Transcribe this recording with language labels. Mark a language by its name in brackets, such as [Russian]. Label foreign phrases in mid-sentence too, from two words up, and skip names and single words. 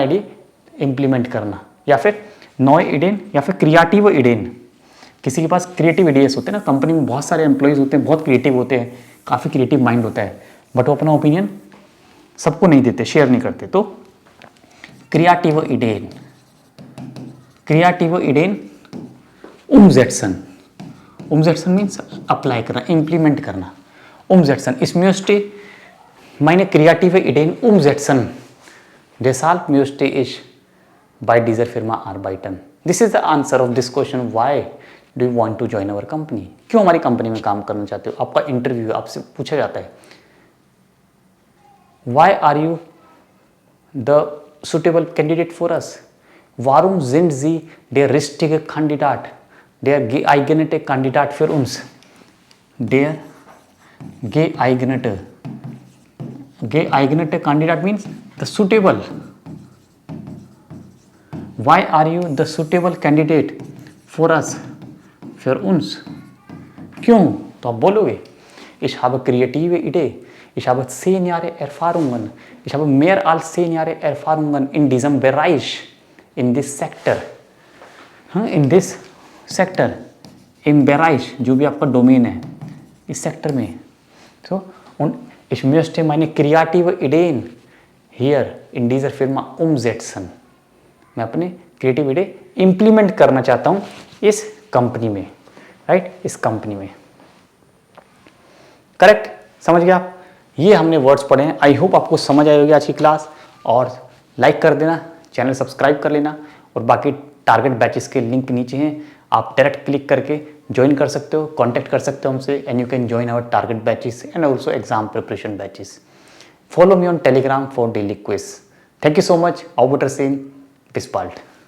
[English] idea implement [Hindi] करना, या फिर [German] neue Ideen [Hindi] या फिर [German] kreative Ideen, [Hindi] किसी के पास [English] creative ideas [Hindi] होते हैं ना, कंपनी में बहुत सारे एम्प्लॉयज़ होते हैं, बहुत क्रिएटिव होते हैं, काफ़ी [English] creative mind [Hindi] होता है, बट वो अपना ओपिनियन सबको नहीं देते, शेयर नहीं करते, तो [German] kreative Ideen, kreative Ideen umsetzen, [Hindi] उमजेटसन [English] means apply [Hindi] करना, इम्प्लीमेंट करना, उमजेटसन, इसमें [German] meine kreative Ideen umsetzen. Deshalb möchte ich bei dieser Firma arbeiten. [English] This is the answer of this question. Why do you want to join our company? [Hindi] क्यों हमारी कंपनी में काम करना चाहते हो? आपका इंटरव्यू आपसे पूछा जाता है, [English] Why are you the suitable candidate for us? [German] Warum sind Sie der richtige Kandidat, der geeignete Kandidat für uns? Der geeignete [English] candidate means the suitable. Why are you the suitable candidate for us, [German] für uns? [Hindi] क्यों? तो आप बोलोगे, [German] ich habe kreative Idee, ich habe 10 Jahre Erfahrungen, ich habe mehr als 10 Jahre Erfahrungen in diesem Bereich, [English] in this sector, in this sector, [German] im Bereich, [Hindi] जो भी आपका डोमेन है, इस सेक्टर में, [German] so und ich möchte meine kreative Ideen hier in dieser Firma umsetzen. [Hindi] मैं अपने [English] creative idea implement [Hindi] करना चाहता हूँ इस कंपनी में, राइट, इस कंपनी में, करेक्ट, समझ गया आप। ये हमने वर्ड्स पढ़े हैं, [English] I hope [Hindi] आपको समझ आई होगी आज की क्लास, और लाइक कर देना, [English] channel subscribe [Hindi] कर लेना, और बाकी [English] target batches [Hindi] के लिंक नीचे हैं, आप डायरेक्ट क्लिक करके ज्वाइन कर सकते हो, कांटेक्ट कर सकते हो हमसे, [English] and you can join our target batches and also exam preparation batches. follow me on Telegram for daily quiz. thank you so much, [German] auf Wiedersehen, bis bald।